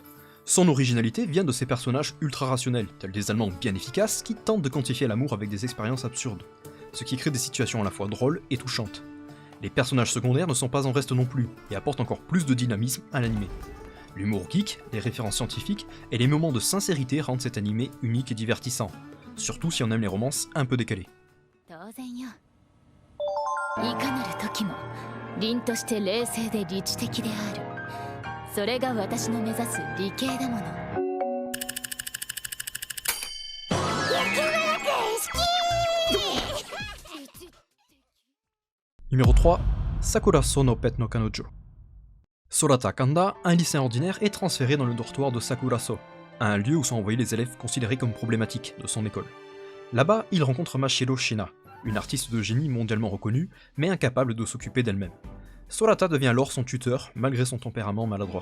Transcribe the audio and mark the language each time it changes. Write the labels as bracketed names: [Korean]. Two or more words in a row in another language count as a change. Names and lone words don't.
[French] Son originalité vient de ses personnages ultra rationnels, tels des Allemands bien efficaces qui tentent de quantifier l'amour avec des expériences absurdes, ce qui crée des situations à la fois drôles et touchantes. Les personnages secondaires ne sont pas en reste non plus, et apportent encore plus de dynamisme à l'animé. L'humour geek, les références scientifiques et les moments de sincérité rendent cet animé unique et divertissant, surtout si on aime les romances un peu décalées. [Japanese] 当然よ。いかなる時も凛として冷静で理知的である。それが私の目指す理系だもの。 [French] Numéro 3, Sakura Sono Pet no Kanojo. Sorata Kanda, un lycéen ordinaire, est transféré dans le dortoir de Sakuraso, un lieu où sont envoyés les élèves considérés comme problématiques de son école. Là-bas, il rencontre Mashiro Shina, une artiste de génie mondialement reconnue, mais incapable de s'occuper d'elle-même. Sorata devient alors son tuteur, malgré son tempérament maladroit.